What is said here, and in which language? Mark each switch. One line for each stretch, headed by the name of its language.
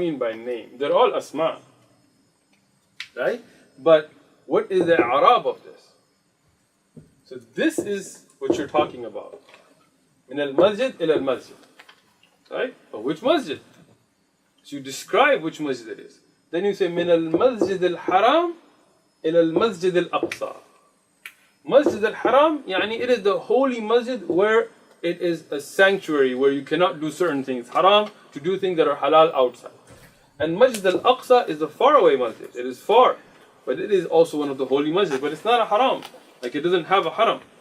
English: mean by name? They're all asma. Right? But what is the i'rab of this? So this is what you're talking about.
Arabic: Min al-masjid ila al-masjid.
English: right? Or which masjid? So you describe which masjid it is. Then you say
Arabic: من المسجد الحرام إلى المسجد الأقصى.
English: Masjid al-Haram, يعني it is the holy masjid where it is a sanctuary where you cannot do certain things. Haram to do things that are halal outside. And Masjid al-Aqsa is the faraway masjid. It is far, but it is also one of the holy masjids. But it's not a haram. Like it doesn't have a haram.